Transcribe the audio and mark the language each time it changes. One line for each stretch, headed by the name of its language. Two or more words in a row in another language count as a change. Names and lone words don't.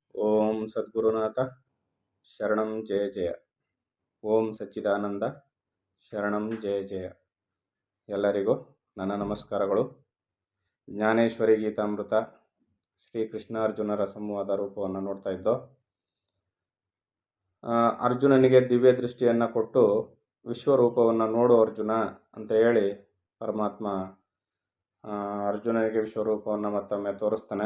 Sanskrit: ಓಂ ಸದ್ಗುರುನಾಥ ಶರಣಂ ಜಯ ಜಯ. ಓಂ ಸಚ್ಚಿದಾನಂದ ಶರಣಂ ಜಯ ಜಯ.
Kannada: ಎಲ್ಲರಿಗೂ ನನ್ನ ನಮಸ್ಕಾರಗಳು. ಜ್ಞಾನೇಶ್ವರಿ ಗೀತಾಮೃತ ಶ್ರೀ ಕೃಷ್ಣಾರ್ಜುನರ ಸಂವಾದ ರೂಪವನ್ನು ನೋಡ್ತಾ ಇದ್ದೋ. ಅರ್ಜುನನಿಗೆ ದಿವ್ಯ ದೃಷ್ಟಿಯನ್ನು ಕೊಟ್ಟು ವಿಶ್ವರೂಪವನ್ನು ನೋಡು ಅರ್ಜುನ ಅಂತ ಹೇಳಿ ಪರಮಾತ್ಮ ಅರ್ಜುನನಿಗೆ ವಿಶ್ವರೂಪವನ್ನು ಮತ್ತೊಮ್ಮೆ ತೋರಿಸ್ತಾನೆ.